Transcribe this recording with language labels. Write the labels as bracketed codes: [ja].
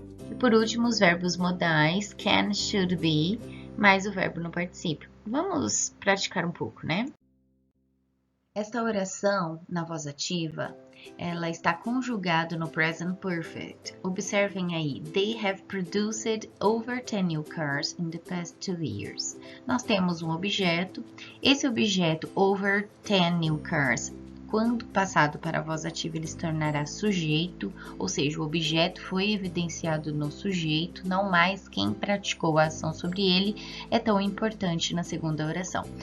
[pt] E por último, os verbos modais, can, should be, mais o verbo no particípio. Vamos praticar um pouco, né? Esta oração na voz ativa, ela está conjugada no present perfect. Observem aí, [en] they have produced over 10 new cars in the past 2 years. [pt] Nós temos um objeto, esse objeto [en] over 10 new cars [pt] quando passado para a voz ativa, ele se tornará sujeito, ou seja, o objeto foi evidenciado no sujeito, não mais quem praticou a ação sobre ele é tão importante na segunda oração.